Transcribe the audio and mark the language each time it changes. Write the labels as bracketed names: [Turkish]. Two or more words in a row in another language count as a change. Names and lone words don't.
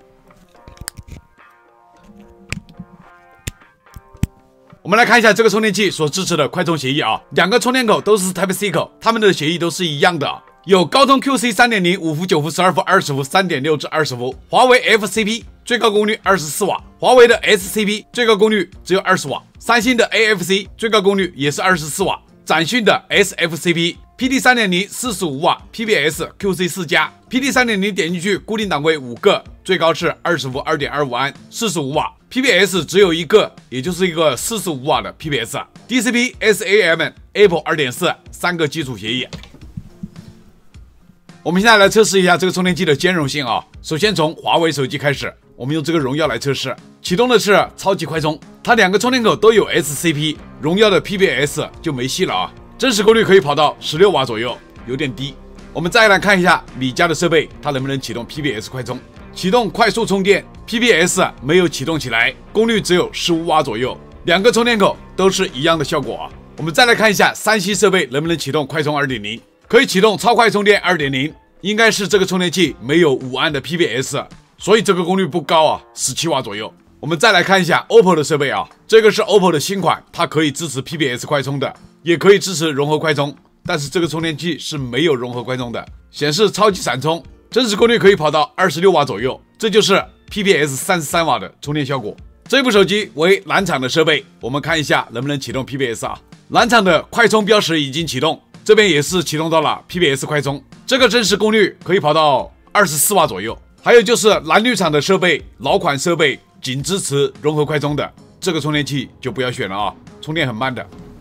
[Chinese] 我們來看一下這個充電器所支持的快充協議啊，兩個充電口都是 Type C 口，它們的協議都是一樣的。有高通 QC 3.0 5伏、9伏、12伏、20伏、3.6至20伏，華為 FCP 最高功率24瓦，華為的 SCP 最高功率只有20瓦，三星的 AFC 最高功率也是24瓦，展訊的 SFCP PD 3.0 45瓦 PBS QC 4加 PD 3.0 點進去固定檔位5個，最高是20伏 2.25 安45瓦 PBS 只有一個，也就是一個45瓦的 PBS DCP SAM Apple 2.4 3 個基礎協議。我們現在來測試一下這個充電器的兼容性啊。首先從華為手機開始，我們用這個榮耀來測試。啟動的是超級快充，它兩個充電口都有 SCP， 榮耀的 PBS 就沒戲了啊。真實功率可以跑到16瓦左右，有點低。我們再來看一下米家的設備，它能不能啟動 PBS 快充？啟動快速充電 ，PBS 沒有啟動起來，功率只有15瓦左右。兩個充電口都是一樣的效果啊。我們再來看一下三星設備能不能啟動快充 2.0。可以啟動超快充電 2.0， 應該是這個充電器沒有5安的 PBS，所以這個功率不高啊，17瓦左右。我們再來看一下 OPPO 的設備啊，這個是 OPPO 的新款，它可以支持 PBS 快充的，也可以支持融合快充，但是這個充電器是沒有融合快充的，顯示超級閃充，真實功率可以跑到26瓦左右，這就是 PBS 33 瓦的充電效果。這部手機為藍廠的設備，我們看一下能不能啟動 PBS 啊。藍廠的快充標識已經啟動。這邊也是啟動到了 PBS 快充，這個真實功率可以跑到24瓦左右。還有就是藍綠廠的設備，老款設備僅支持融合快充的，這個充電器就不要選了啊，充電很慢的。